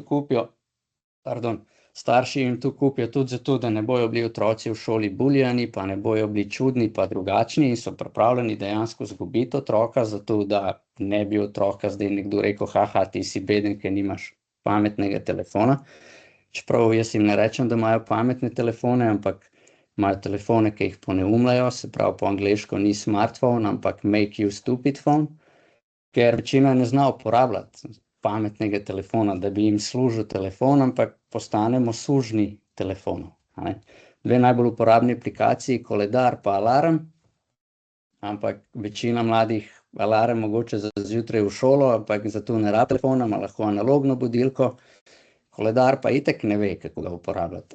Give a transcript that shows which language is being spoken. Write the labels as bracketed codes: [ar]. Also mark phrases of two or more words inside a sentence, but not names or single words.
[sl] jim to kupijo tudi zato, da ne bojo bili otroci v šoli buljani, pa ne bojo bili čudni, pa drugačni in so pripravljeni dejansko zgubiti otroka, zato da ne bi otroka zdaj nekdo rekel, ti si beden, ker nimaš pametnega telefona. Čeprav jaz jim ne rečem, da imajo pametne telefone, ampak imajo telefone, ki jih poneumljajo, se pravi po angleško ni smartphone, ampak [en] make you stupid phone, [sl] ker večina ne zna uporabljati pametnega telefona, da bi jim služil telefon, ampak postanemo sužnji telefonov. 2 najbolj uporabni aplikaciji, koledar pa alarm, ampak večina mladih alarm mogoče za zjutraj v šolo, ampak zato ne rabi telefona, ima lahko analogno budilko, koledar pa itak ne ve, kako ga uporabljati.